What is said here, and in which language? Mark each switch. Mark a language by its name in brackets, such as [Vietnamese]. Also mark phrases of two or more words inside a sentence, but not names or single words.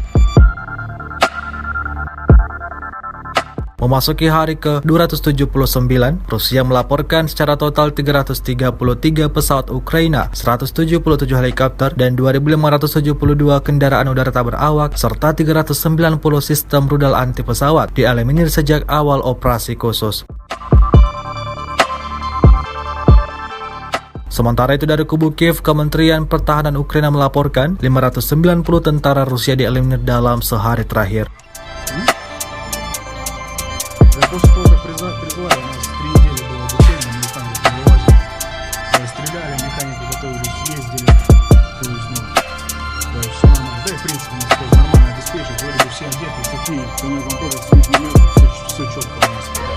[Indonesian] Memasuki hari ke-279, Rusia melaporkan secara total 333 pesawat Ukraina, 177 helikopter, dan 2.572 kendaraan udara tak berawak, serta 390 sistem rudal anti pesawat dieliminir sejak awal operasi khusus. Sementara itu dari kubu Kiev, Kementerian Pertahanan Ukraina melaporkan 590 tentara Rusia dieliminir dalam sehari terakhir. [Russian] После того, как призвали, у нас 3 недели было обучение, мы там вывозили, стреляли, механики готовились, ездили, то есть, все нормально. Да и в принципе нас тоже нормально обеспечивают, вроде бы все одеты, такие, у них там тоже свет не мертв, все четко у нас.